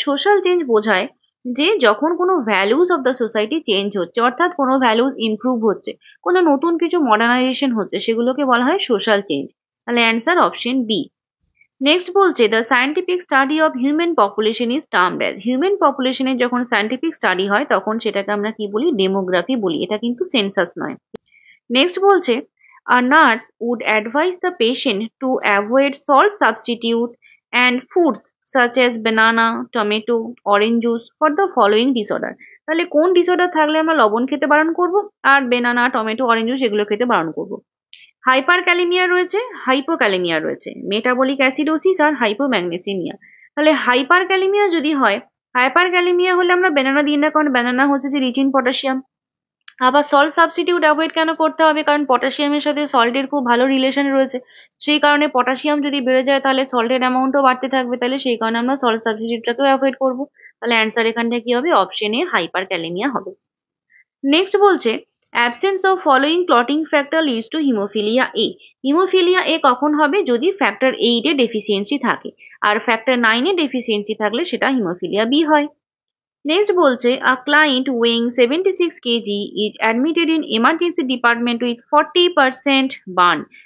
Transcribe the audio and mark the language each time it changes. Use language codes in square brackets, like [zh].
[bn] Social change বোঝায় যে যখন কোনো values of the society change হচ্ছে, অর্থাৎ কোনো ভ্যালুজ ইমপ্রুভ হচ্ছে, কোনো নতুন কিছু মডার্নাইজেশন হচ্ছে, সেগুলোকে বলা হয় সোশ্যাল চেঞ্জ। তাহলে অ্যান্সার অপশন বি। নেক্সট বলছে [en] the scientific study of human population is termed as, [bn] human পপুলেশনের যখন সায়েন্টিফিক স্টাডি হয় তখন সেটাকে আমরা কি বলি, ডেমোগ্রাফি বলি, এটা কিন্তু সেন্সাস নয়। নেক্সট বলছে [en] a nurse would advise the patient to avoid salt substitute and foods such as banana, tomato, orange juice for the following disorder। [bn] তাহলে কোন ডিসঅর্ডার থাকলে আমরা লবণ খেতে বারণ করব আর বেনানা, টমেটো, অরেঞ্জ জুস এগুলো খেতে বারণ করব? হাইপার ক্যালেমিয়া রয়েছে, হাইপোক্যালেমিয়া রয়েছে, মেটাবলিক অ্যাসিডোসিস আর হাইপোম্যাগনেসিমিয়া। তাহলে হাইপার ক্যালেমিয়া যদি হয়, হাইপার ক্যালেমিয়া হলে আমরা বেনানা দিই না, কারণ বেনানা হচ্ছে যে রিচ ইন পটাশিয়াম। আবার সল্ট সাবস্টিটিউট অ্যাভয়েড কেন করতে হবে, কারণ পটাশিয়ামের সাথে সল্টের খুব ভালো রিলেশন রয়েছে, সেই কারণে পটাশিয়াম যদি বেড়ে যায় তাহলে সল্টের অ্যামাউন্টও বাড়তে থাকবে, তাহলে সেই কারণে আমরা সল্ট সাবস্টিটিউটটাকেও অ্যাভয়েড করবো। তাহলে অ্যান্সার এখানটা কি হবে, অপশন এ হাইপার ক্যালেমিয়া হবে। নেক্সট বলছে [en] absence of following clotting factor leads to haemophilia [bn] A. Haemophilia এ কখন হবে, যদি ফ্যাক্টর 8 এ ডেফিসিয়েন্সি থাকে, আর ফ্যাক্টর 9 এ ডেফিসিয়েন্সি থাকলে সেটা হিমোফিলিয়া বি হয়। নেক্সট বলছে [en] a client weighing 76 kg is admitted in emergency department with 40% burn.